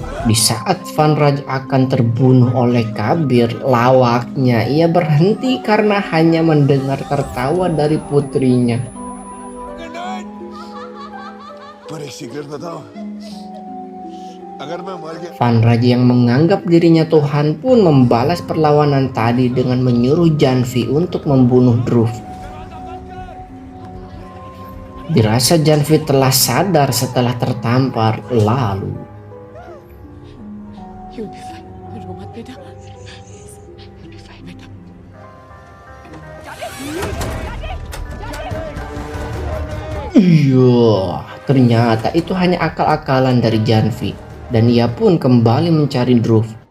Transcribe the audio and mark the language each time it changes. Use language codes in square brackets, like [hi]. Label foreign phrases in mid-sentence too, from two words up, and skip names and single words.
[id] Di saat Van Raj akan terbunuh oleh Kabir, lawaknya ia berhenti karena hanya mendengar tertawa dari putrinya. [hi] पर एक सीक्रेट बताओ अगर मैं मर गया [id] Van Raj yang menganggap dirinya Tuhan pun membalas perlawanan tadi dengan menyuruh Janvi untuk membunuh Dhruv. Dirasa Janvi telah sadar setelah tertampar, lalu [en] You'll be fine. [hi] रो मत बेटा. [en] You'll be fine बेटा. [id] iya, ternyata itu hanya akal-akalan dari Janvi dan ia pun kembali mencari Dhruv.